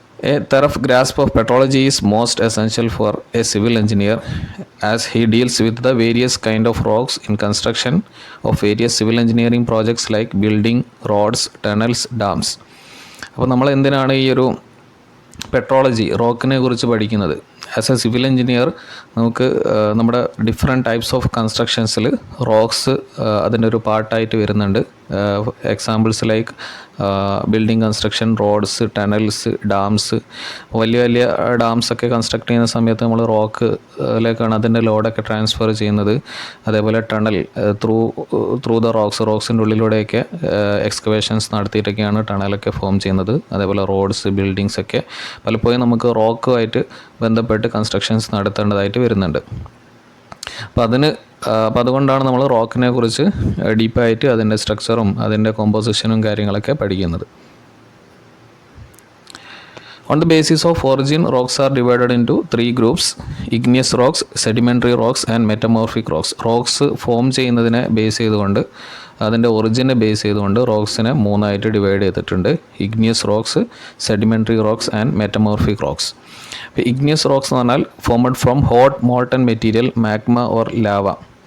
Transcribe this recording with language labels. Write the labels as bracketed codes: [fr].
[en] A thorough grasp of petrology is most essential for a civil engineer, as he deals with the various kind of rocks in construction of various civil engineering projects like building, roads, tunnels, dams. [ml] അപ്പോൾ നമ്മൾ എന്തിനാണ് ഈ ഒരു petrology, റോക്കിനെ കുറിച്ച് പഠിക്കുന്നത്? [en] as a civil engineer [ml] നമുക്ക് നമ്മുടെ different types of കൺസ്ട്രക്ഷൻസിൽ rocks അതിൻ്റെ ഒരു പാർട്ടായിട്ട് വരുന്നുണ്ട്. [en] Examples like building construction, roads, tunnels, dams. [ml] വലിയ വലിയ ഡാംസൊക്കെ കൺസ്ട്രക്ട് ചെയ്യുന്ന സമയത്ത് നമ്മൾ റോക്കിലേക്കാണ് അതിൻ്റെ ലോഡൊക്കെ ട്രാൻസ്ഫർ ചെയ്യുന്നത്. അതേപോലെ [en] tunnel through the [ml] റോക്സിൻ്റെ ഉള്ളിലൂടെയൊക്കെ excavations നടത്തിയിട്ടൊക്കെയാണ് ടണലൊക്കെ form ചെയ്യുന്നത്. അതേപോലെ റോഡ്സ്, ബിൽഡിങ്സ് ഒക്കെ പലപ്പോഴും നമുക്ക് റോക്കുമായിട്ട് ബന്ധപ്പെട്ട് കൺസ്ട്രക്ഷൻസ് നടത്തേണ്ടതായിട്ട് വരുന്നുണ്ട്. അപ്പോൾ അതുകൊണ്ടാണ് നമ്മൾ റോക്കിനെ കുറിച്ച് ഡീപ്പായിട്ട് അതിൻ്റെ സ്ട്രക്ചറും അതിൻ്റെ കോമ്പോസിഷനും കാര്യങ്ങളൊക്കെ പഠിക്കുന്നത്. [en] On the basis of origin, rocks are divided into 3 groups: igneous rocks, sedimentary rocks and metamorphic rocks. [ml] Rocks form ചെയ്യുന്നതിനെ ബേസ് ചെയ്തുകൊണ്ട്, അതിൻ്റെ ഒറിജിനെ ബേസ് ചെയ്തുകൊണ്ട് റോക്സിനെ 3 ആയിട്ട് ഡിവൈഡ് ചെയ്തിട്ടുണ്ട്: [en] Igneous rocks, sedimentary rocks and metamorphic rocks. [ml] ഇപ്പോൾ ഇഗ്നിയസ് റോക്സ് എന്ന് പറഞ്ഞാൽ [en] Formed from hot molten material, magma or lava.